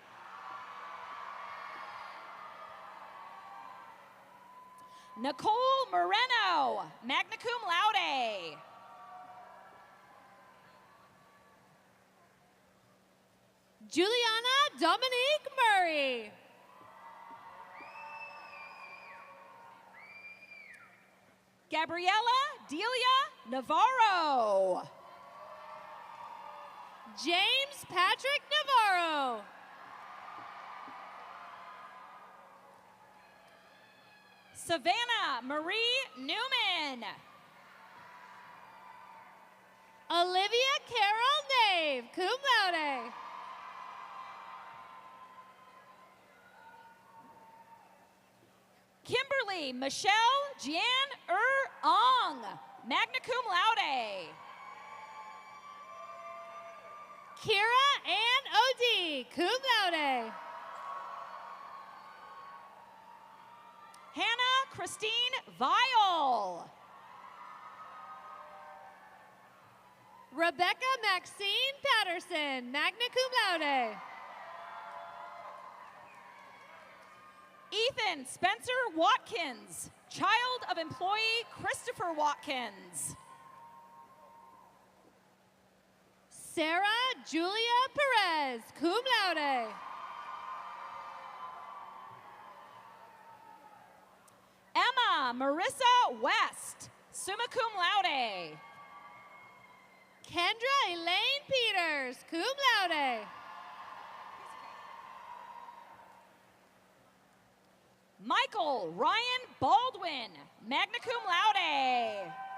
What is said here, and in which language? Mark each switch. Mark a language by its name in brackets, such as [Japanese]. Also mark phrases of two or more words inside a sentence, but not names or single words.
[English] Nicole Moreno, [Latin] magna cum laude. [English] Juliana Dominique Murray. Gabriella Delia Navarro. James Patrick Navarro. Savannah Marie Newman. Olivia Carol Nave, [Latin] cum laude. [English] Kimberly Michelle Jian Ong, [Latin] magna cum laude. [English] Kira Ann Odie, [Latin] cum laude. [English] Hannah Christine Vial. Rebecca Maxine Patterson, [Latin] magna cum laude. [English] Ethan Spencer Watkins, child of employee Christopher Watkins. Sarah Julia Perez, [Latin] cum laude. [English] Emma Marissa West, [Latin] summa cum laude. [English] Kendra Elaine Peters, [Latin] cum laude. [English] Michael Ryan Baldwin, [Latin] magna cum laude.